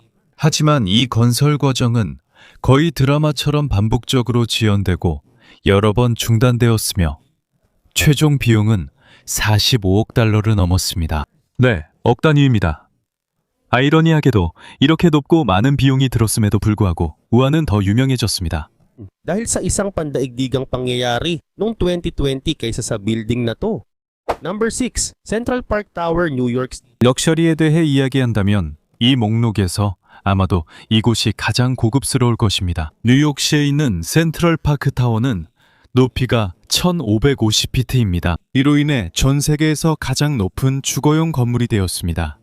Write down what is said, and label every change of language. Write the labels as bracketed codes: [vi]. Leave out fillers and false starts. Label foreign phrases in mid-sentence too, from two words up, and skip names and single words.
[ko] 하지만 이 건설 과정은 거의 드라마처럼 반복적으로 지연되고 여러 번 중단되었으며 최종 비용은 45억 달러를 넘었습니다. 네, 억 단위입니다. 아이러니하게도 이렇게 높고 많은 비용이 들었음에도 불구하고 우한은 더 유명해졌습니다. [tl] Dahil sa isang pandaigdigang pangyayari noong 2020 kaysa sa building na to. [en] Number 6, Central Park Tower, New York. [ko] 럭셔리에 대해 이야기한다면 이 목록에서 아마도 이곳이 가장 고급스러울 것입니다. 뉴욕시에 있는 센트럴 파크 타워는 높이가 1550피트입니다. 이로 인해 전 세계에서 가장 높은 주거용 건물이 되었습니다.